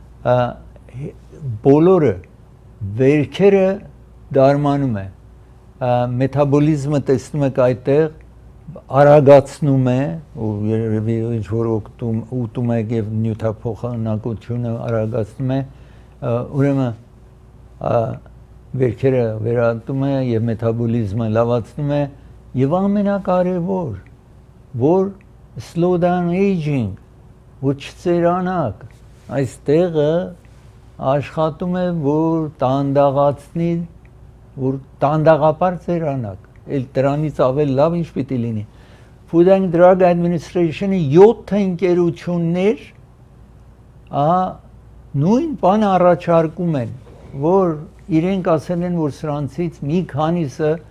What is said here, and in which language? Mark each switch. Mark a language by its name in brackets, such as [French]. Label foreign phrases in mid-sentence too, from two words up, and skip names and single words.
[Armenian] բոլորը վերքերը դարմանում է, մետաբոլիզմը տեսնում եք այդտեղ, արագացնում է, ու երևի ինչ որ ուտում եք եւ նյութափոխանակությունը արագացնում է, ուրեմն վերքերը վերատում է եւ մետաբոլիզմը լավացնում է եւ ամենակարևոր, [English] որ slow down aging, [Armenian] որ չծերանաք, այս տեղը աշխատում է, որ տանդաղացնի, որ տանդաղապար ծերանաք, էլ դրանից ավել լավ ինչ պիտի լինի։ Food and Drug Administration-ը 7 ընկերություններ, նույն բանը առաջարկում են, որ իրենք ասել են, որ սրանցից մի քանիսը